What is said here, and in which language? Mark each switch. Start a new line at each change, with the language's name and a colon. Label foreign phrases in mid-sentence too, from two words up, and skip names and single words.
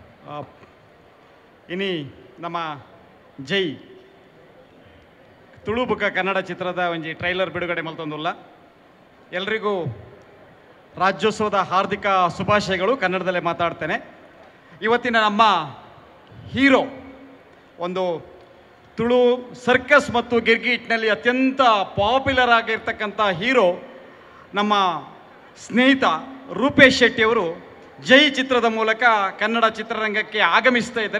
Tulu: ಇನಿ ನಮ್ಮ ಜೈ ತುಳು ಬುಕ್ಕ ಕನ್ನಡ ಚಿತ್ರದ ಒಂಜಿ ಟ್ರೈಲರ್ ಬಿಡುಗಡೆ ಮಲ್ತೊಂದುಲ್ಲ.
Kannada: ಎಲ್ರಿಗೂ ರಾಜ್ಯೋತ್ಸವದ ಹಾರ್ದಿಕ ಶುಭಾಶಯಗಳು. ಕನ್ನಡದಲ್ಲೇ ಮಾತಾಡ್ತೇನೆ. ಇವತ್ತಿನ ನಮ್ಮ ಹೀರೋ ಒಂದು ತುಳು ಸರ್ಕಸ್ ಮತ್ತು ಗಿರ್ಗಿಟ್ನಲ್ಲಿ ಅತ್ಯಂತ ಪಾಪ್ಯುಲರ್ ಆಗಿರ್ತಕ್ಕಂಥ ಹೀರೋ ನಮ್ಮ ಸ್ನೇಹಿತ ರೂಪೇಶ್ ಶೆಟ್ಟಿಯವರು ಜೈ ಚಿತ್ರದ ಮೂಲಕ ಕನ್ನಡ ಚಿತ್ರರಂಗಕ್ಕೆ ಆಗಮಿಸ್ತಾ ಇದ್ದಾರೆ.